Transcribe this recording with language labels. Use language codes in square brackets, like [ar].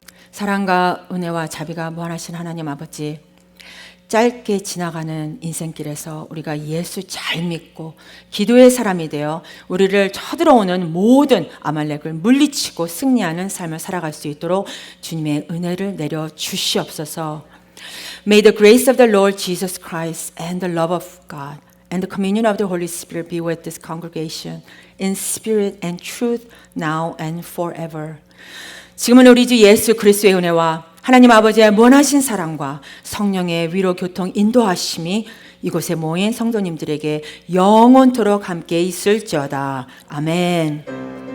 [ko] 사랑과 은혜와 자비가 무한하신 하나님 아버지, 짧게 지나가는 인생길에서 우리가 예수 잘 믿고 기도의 사람이 되어 우리를 쳐들어오는 모든 아말렉을 물리치고 승리하는 삶을 살아갈 수 있도록 주님의 은혜를 내려 주시옵소서. [en] May the grace of the Lord Jesus Christ and the love of God and the communion of the Holy Spirit be with this congregation in spirit and truth now and forever. [ko] 지금은 우리 주 예수 그리스도의 은혜와 하나님 아버지의 무한하신 사랑과 성령의 위로 교통 인도하심이 이곳에 모인 성도님들에게 영원토록 함께 있을지어다. 아멘.